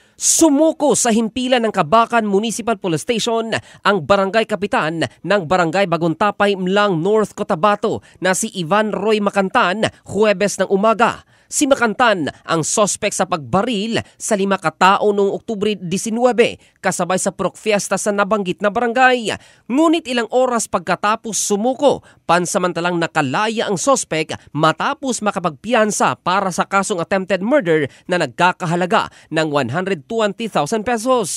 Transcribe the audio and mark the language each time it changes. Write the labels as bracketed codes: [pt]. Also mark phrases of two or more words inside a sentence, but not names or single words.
[tl] Sumuko sa himpilan ng Kabakan Municipal Police Station ang barangay kapitan ng Barangay Bagontapay, Mlang, North Cotabato na si Ivan Roy Makantan, Huwebes ng umaga. Si Makantan ang sospek sa pagbaril sa 5 katao noong Oktubre 19 kasabay sa Purok Fiesta sa nabanggit na barangay. Ngunit ilang oras pagkatapos sumuko, pansamantalang nakalaya ang sospek matapos makapagpiyansa para sa kasong [en] attempted murder [tl] na nagkakahalaga ng 120,000 pesos.